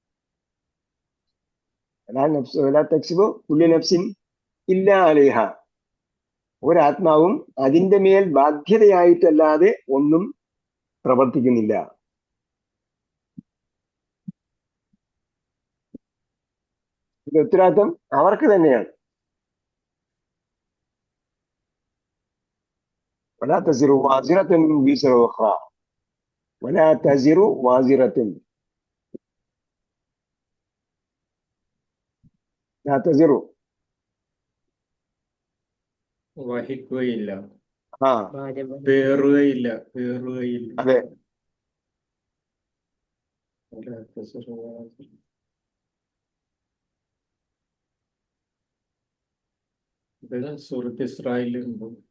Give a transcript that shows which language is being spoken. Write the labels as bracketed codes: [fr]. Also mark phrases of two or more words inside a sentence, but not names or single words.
[ar] كل نفس إلا عليها, [ml] ഒരാത്മാവും അതിന്റെ മേൽ ബാധ്യതയായിട്ടല്ലാതെ ഒന്നും പ്രവർത്തിക്കുന്നില്ല. ഇത് ഉത്തരവാദിത്വം അവർക്ക് തന്നെയാണ്. [ar] ولا تزر وازرة وزر أخرى, ولا تزر وازرة, لا تزر. [ml] വഹിക്കുകയില്ല, ആ പേറുകയില്ല. അതെ. ഇതെല്ലാം സൂറത്ത് ഇസ്രായേലിലുണ്ട്.